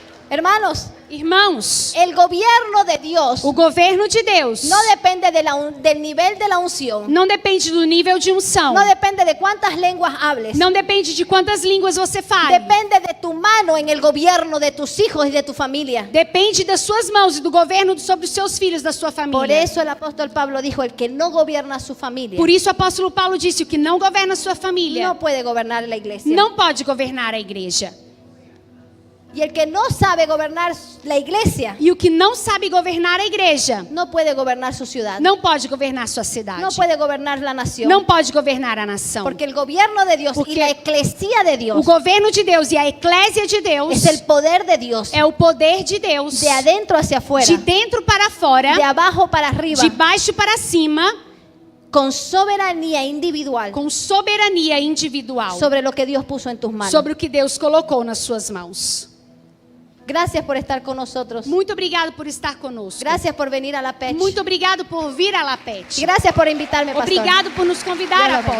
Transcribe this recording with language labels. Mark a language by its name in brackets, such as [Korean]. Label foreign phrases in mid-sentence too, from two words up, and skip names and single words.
[Spanish] Hermanos, [Portuguese] Irmãos, [Spanish] el gobierno de Dios [Portuguese] o governo de Deus [Spanish] no depende del nivel de la unción. [Portuguese] não depende do nível de unção. [Spanish] No depende de cuántas lenguas hables. [Portuguese] Não depende de quantas línguas você fale. [Spanish] Depende de tu mano en el gobierno de tus hijos y de tu familia. [Portuguese] Depende das suas mãos e do governo sobre os seus filhos, da sua [Spanish] Por [Portuguese] família. [Spanish] eso el apóstol Pablo dijo, el que no gobierna su familia [Portuguese] Por isso o apóstolo Paulo disse: o que não governa a sua família [Spanish] no puede gobernar la iglesia. [Portuguese] não pode governar a igreja. [Spanish] Y el que no sabe gobernar la iglesia [Portuguese] E o que não sabe governar a igreja [Spanish] no puede gobernar su ciudad. [Portuguese] não pode governar sua cidade. [Spanish] No puede gobernar la nación. [Portuguese] Não pode governar a nação. [Spanish] Porque el gobierno de Dios [Portuguese] Porque [Spanish] y la eclesía de [Portuguese] O [Spanish] Dios [Portuguese] governo de Deus e a eclésia de Deus [Spanish] es el poder de Dios. [Portuguese] é o poder de Deus, [Spanish] De adentro hacia afuera. [Portuguese] de dentro para fora, [Spanish] De abajo para arriba. [Portuguese] de baixo para cima, [Spanish] Con soberanía individual. [Portuguese] com soberania individual [Spanish] Sobre lo que Dios puso en tus manos. [Portuguese] sobre o que Deus colocou nas suas mãos. [Spanish] Gracias por estar con nosotros. [Portuguese] Muito obrigado por estar conosco. [Spanish] Gracias por venir a la PECH. [Portuguese] Muito obrigado por vir a La Pet. [Spanish] Gracias por invitarme, pastor. [Portuguese] Obrigado por nos convidar, Deus abençoe.